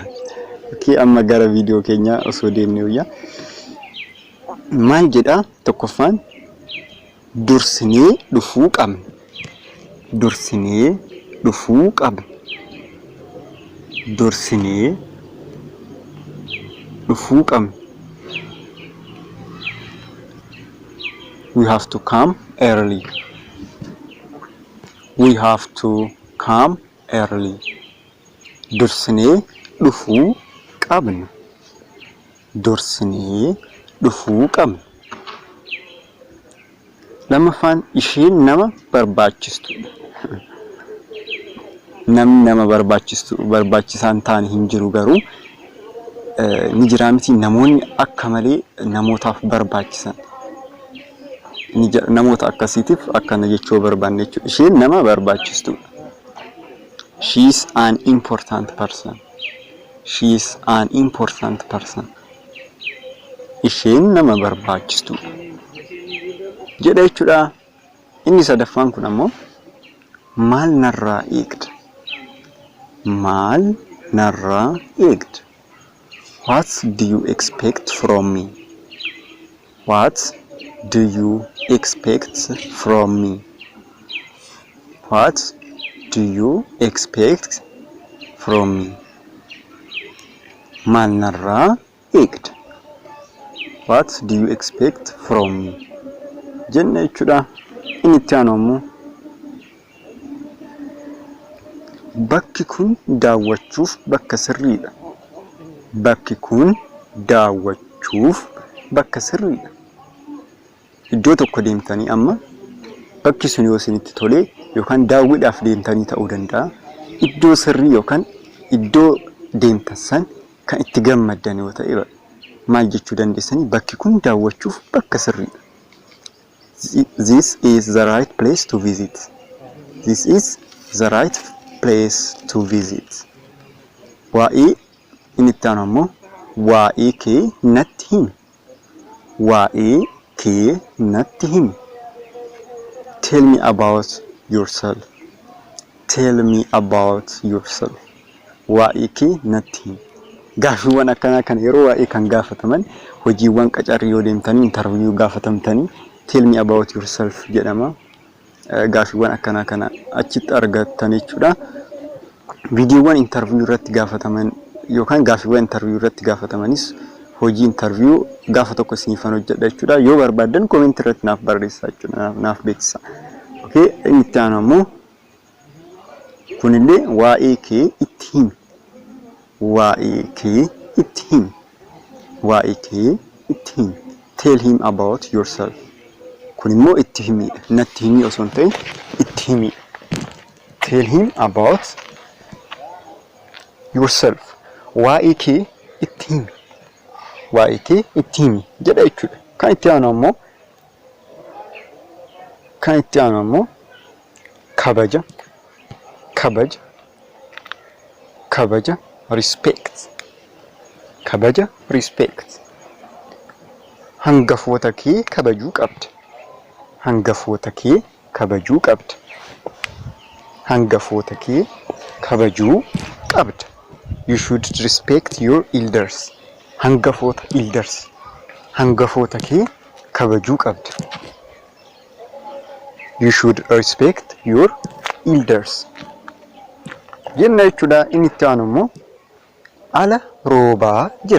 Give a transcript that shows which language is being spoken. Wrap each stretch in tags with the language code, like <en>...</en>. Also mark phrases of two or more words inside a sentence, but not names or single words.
<om>Amma gara viidiyoo keenya osoo deemnee wayya. Maal jedha tokkoffaan dursinee dhufuu qabna. Dursinee dhufuu qabna. Dursinee dhufuu qabna.</om> <en>We have to come early. We have to come early.</en> <om>Dursinee dhufuu qabna. Dursinee dhufuu qabna. Lamaffaan isheen nama barbaachistu. Nama barbaachisaan taane hin jiru garuu ni jira miti namoonni akka malee namootaaf barbaachisan. Namoota akkasiitiif akkana jechuu barbaanne jechuudha. Isheen nama barbaachistu.</om> <en>She is an important person. She is an important person.</en> <om>Isheen nama barbaachistu jedha jechuudha. Inni sadaffaan kun ammoo maal narraa eegda. Maal narraa eegda.</om> <en>What do you expect from me? What do you expect from me? What do you expect from me?</en> <om>Maal narraa eegda.</om> <en>What do you expect from me?</en> <om>Jenna jechuudha. Inni itti aanu ammoo bakki kun daawwachuuf bakka sirriidha. Bakki kun daawwachuuf bakka sirriidha. Iddoo tokko deemtanii amma bakki sun yoo isinitti tolee yookaan daawwiidhaaf deemtanii ta'uu danda'a. Iddoo sirrii yookaan iddoo deemtan san kan itti gammaddan yoo ta'e maal jechuu dandeessanii bakki kun daawwachuuf bakka sirriidha.</om> <en>This is the right place to visit. This is the right place to visit.</en> <om>Waa'ee inni itti aanu ammoo waa'ee kee natti himi. Waa'ee kee natti himi.</om> <en>Tell me about yourself. Tell me about yourself.</en> <om>Waa'ee kee natti himi. Gaaffiiwwan akkanaa kan yeroo waa'ee kan gaafataman hojiiwwan qacarrii yoo deemtanii interview gaafatamtanii</om> <en>tell me about yourself</en> <om>jedhama. Gaaffiiwwan akkanaa kana achitti argattan jechuudha. Viidiyoowwan interview irratti gaafataman yookaan gaaffiiwwan interview irratti gaafatamanis hojii interview gaafa tokko isiniifan hojjedha jechuudha. Yoo barbaadan comment irratti naaf barreessaa jechuudha. Naaf beeksisa. Okay, inni itti aanu ammoo kunillee waa'ee kee itti himi. Waa'ee kee itti himi. Waa'ee kee itti himi.</om> <en>Tell him about yourself.</en> <om>Kun immoo itti himiidha. Natti himi osoo hin ta'in itti himi.</om> <en>Tell him about yourself.</en> <om>Waa'ee kee itti himi. Waa'ee kee itti himi jedha jechuudha. Kan itti aanu ammoo kabaja. Kabaja. Kabaja.</om> <en>Respect. Kabaja. Respect.</en> <om>Hangafoota kee kabajuu qabda. Hangafoota kee kabajuu qabda. Hangafoota kee kabajuu qabda.</om> <en>You should respect your elders.</en> <om>Hangafoota elders. Hangafoota kee kabajuu qabda.</om> <en>You should respect your elders.</en> <om>Jenna jechuudha inni itti aanu immoo ala roobaa jira.</om>